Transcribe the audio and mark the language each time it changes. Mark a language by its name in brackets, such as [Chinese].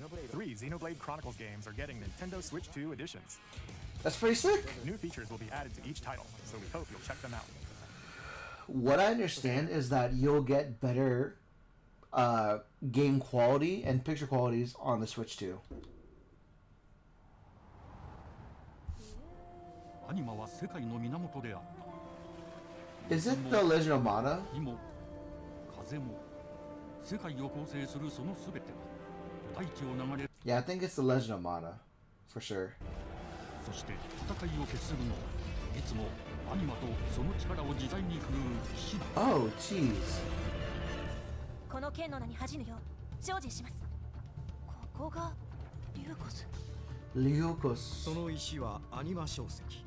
[English] 3 Xenoblade Chronicles games are getting Nintendo Switch 2 editions. That's pretty sick. New features will be added to each title, so we hope you'll check them out. What I understand is that you'll get better game quality and picture qualities on the Switch 2. [Japanese] アニマは世界の源であった。 [English] Is it the Legend of Mana? [Japanese] 火も風も世界を構成するそのすべてが大地を流れる。 [English] Yeah, I think it's the Legend of Mana, for sure. [Japanese] そして戦いを決するのはいつもアニマとその力を自在に振るう騎士だ。 [English] Oh, jeez. [Japanese] この剣の名に恥じぬよう精進します。ここがリュウコス。 [English] Lyokos. [Japanese] その石はアニマ小石。